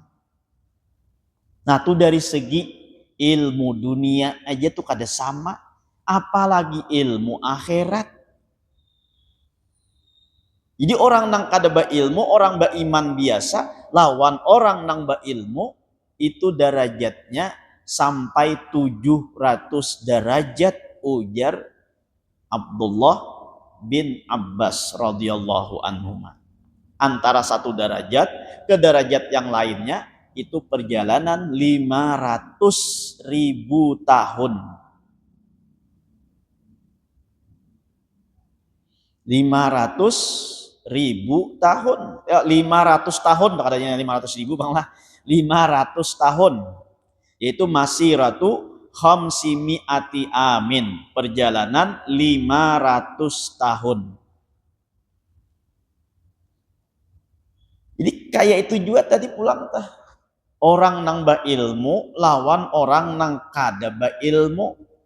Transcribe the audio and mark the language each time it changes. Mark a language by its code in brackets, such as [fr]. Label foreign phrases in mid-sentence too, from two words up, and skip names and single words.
[bjn] Nah tuh dari segi ilmu dunia aja tuh kada sama, apalagi ilmu akhirat. Jadi orang nang kada ilmu, orang beriman biasa, lawan orang nang ilmu itu derajatnya sampai 700 derajat, ujar Abdullah bin Abbas [ar] رضي الله عنهما. [id] Antara satu derajat ke derajat yang lainnya itu perjalanan 500.000 tahun. 500.000 tahun. Ya, 500 tahun, katanya 500.000 bang lah. 500 tahun. Yaitu [ar] مسيرة خمسمائة عام. [id] Perjalanan 500 tahun. [bjn] Jadi kayak itu juga tadi pulang tah. Orang nang ba ilmu lawan orang nang kada ba ilmu.